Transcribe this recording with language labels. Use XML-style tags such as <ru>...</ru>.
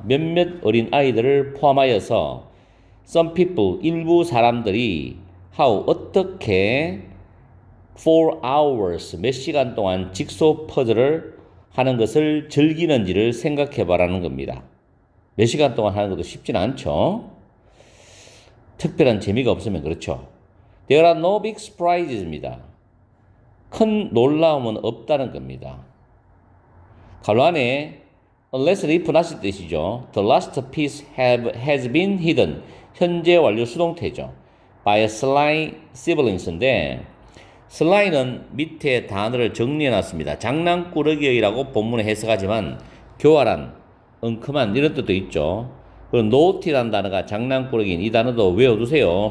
<ko>몇몇 어린 아이들을 포함하여서</ko> <en>some people</en> <ko>일부 사람들이 how 어떻게</ko> <en>for hours</en> <ko>몇 시간 동안 직소 퍼즐을 하는 것을 즐기는지를 생각해 봐라는 겁니다. 몇 시간 동안 하는 것도 쉽진 않죠. 특별한 재미가 없으면 그렇죠.</ko> <en>There are no big surprises입니다.</en> <ko>큰 놀라움은 없다는 겁니다. 가로 안에</ko> <en>unless if not</en> <ko>뜻이죠.</ko> <en>The last piece has been hidden.</en> <ko>현재 완료 수동태죠.</ko> <en>by a sly siblings인데 sly는</en> <ko>밑에 단어를 정리해놨습니다. 장난꾸러기라고 본문에 해석하지만 교활한, 엉큼한 이런 뜻도 있죠. 그리고 naughty라는 단어가 장난꾸러기인 이 단어도 외워두세요.</ko>